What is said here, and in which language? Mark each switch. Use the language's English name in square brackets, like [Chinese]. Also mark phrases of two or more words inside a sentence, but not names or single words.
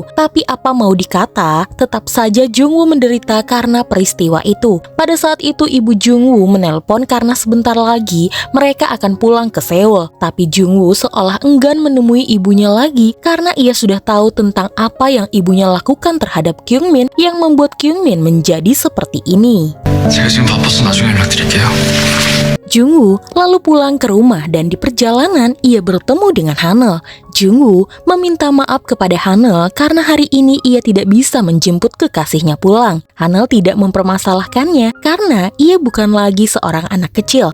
[Indonesian] Tapi apa mau dikata, tetap saja Jungwoo menderita karena peristiwa itu. Pada saat itu ibu Jungwoo menelpon karena sebentar lagi mereka akan pulang ke Seoul. Tapi Jungwoo seolah enggan menemui ibunya lagi karena ia sudah tahu tentang apa yang ibunya lakukan terhadap Kyungmin yang membuat Kyungmin menjadi seperti ini. [Korean] 제가 지금 바빠서 나중에 연락드릴게요. [Indonesian] Jungwoo lalu pulang ke rumah dan di perjalanan ia bertemu dengan Hanel. Jungwoo meminta maaf kepada Hanel karena hari ini ia tidak bisa menjemput kekasihnya pulang. Hanel tidak mempermasalahkannya karena ia bukan lagi seorang anak kecil.